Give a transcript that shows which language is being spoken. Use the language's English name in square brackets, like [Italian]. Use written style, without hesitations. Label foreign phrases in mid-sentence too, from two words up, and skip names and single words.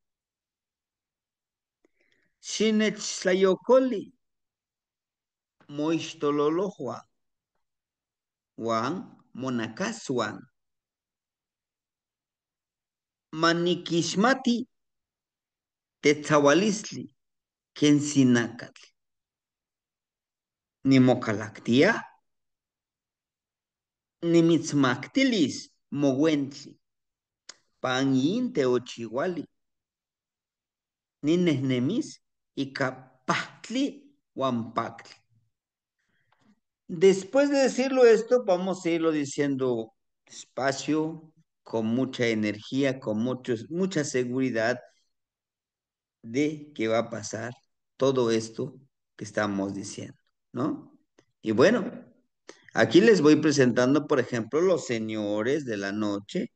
[Nahuatl languages] Xinechtlajyokoli moixtololohua, wan monacasuan, manikixmati tetzaualistli, ken sinacatl, nimocalactia, nimitzmactilis, moguentli, pan yin teochihuali, ninehnemis ika pahtli huan paktli. [Spanish] Después de decirlo esto, vamos a irlo diciendo despacio, con mucha energía, con mucha seguridad de que va a pasar todo esto que estamos diciendo, ¿no? Y bueno, aquí les voy presentando, por ejemplo, los señores de la noche.